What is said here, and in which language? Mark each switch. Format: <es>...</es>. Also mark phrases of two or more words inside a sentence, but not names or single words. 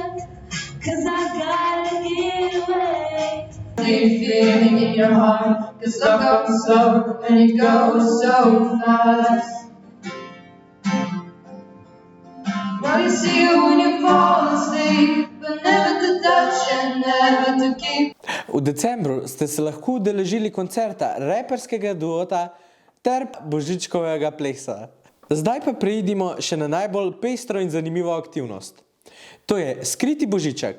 <en>'Cause I gotta get away. Deep feeling in your heart, 'cause love comes slow and it goes so fast. Now you see it when you fall asleep, but never to touch and never to keep.</en> <sl>V decembru ste se lahko udeležili koncerta reperskega duota ter božičkovega plesa. Zdaj pa preidimo še na najbolj pestro in zanimivo aktivnost. To je skriti božiček.</sl>